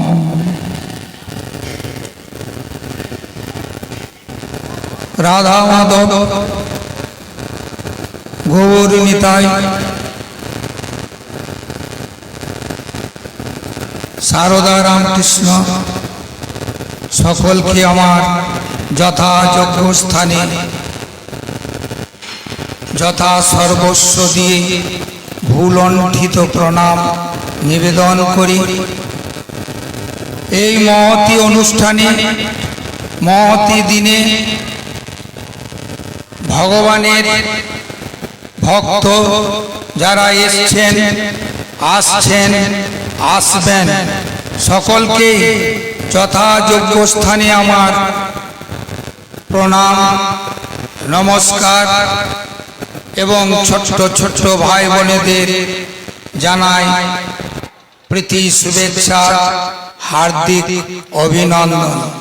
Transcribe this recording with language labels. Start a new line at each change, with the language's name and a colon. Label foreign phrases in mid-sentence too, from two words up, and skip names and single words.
Bangla: রাধা মাধব গৌর নিতাই সারদা রামকৃষ্ণ সকল কে আমার যথাযোগ্য স্থানে যথা সর্বস্ব দিয়ে ভূলুণ্ঠিত প্রণাম নিবেদন করি। এই মহতি অনুষ্ঠানে মহতি দিনে ভগবানের ভক্ত যারা এসেছেন আসছেন আসবেন সকলকে যথাযোগ্য স্থানে আমার প্রণাম নমস্কার এবং ছোট্ট ছোট্ট ভাই বোনেদের জানাই প্রীতি শুভেচ্ছা হার্দিক অভিনন্দন।